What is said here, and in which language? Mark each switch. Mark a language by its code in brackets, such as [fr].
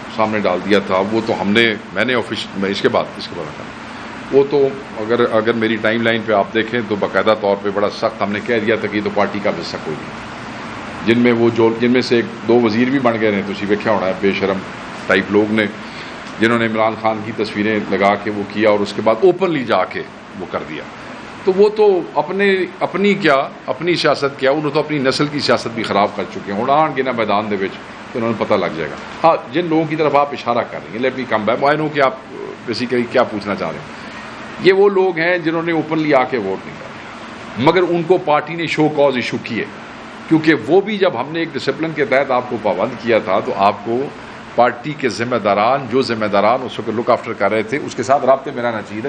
[ur] سامنے ڈال دیا تھا وہ تو میں نے میں اس کے بعد وہ تو اگر میری ٹائم لائن پہ آپ دیکھیں تو باقاعدہ طور پہ بڑا سخت ہم نے کہہ دیا تھا کہ یہ تو پارٹی کا حصہ کوئی نہیں، جن میں سے 2 وزیر بھی بن گئے ہیں، [pa] تسی ویکھیا ہونا ہے، [ur] بے شرم ٹائپ لوگ نے جنہوں نے عمران خان کی تصویریں لگا کے وہ کیا اور اس کے بعد اوپنلی جا کے وہ کر دیا. تو وہ تو اپنی سیاست کیا، انہوں تو اپنی نسل کی سیاست بھی خراب کر چکے ہیں. [pa] ہوں آن گے نا میدان دے وچ تو انہوں نے پتہ لگ جائے گا. [ur] ہاں جن لوگوں کی طرف آپ اشارہ کر رہے ہیں، [en] let me come back, I know [ur] کہ آپ بیسیکلی کیا پوچھنا چاہ رہے ہیں. یہ وہ لوگ ہیں جنہوں نے اوپنلی آ کے ووٹ نہیں ڈالے، مگر ان کو پارٹی نے شو کاز ایشو کیے، کیونکہ وہ بھی جب ہم نے ایک ڈسپلن کے تحت آپ کو پابند کیا تھا تو آپ کو پارٹی کے ذمہ داران اس وقت لک آفٹر کر رہے تھے اس کے ساتھ رابطے میں رہنا چاہیے تھا.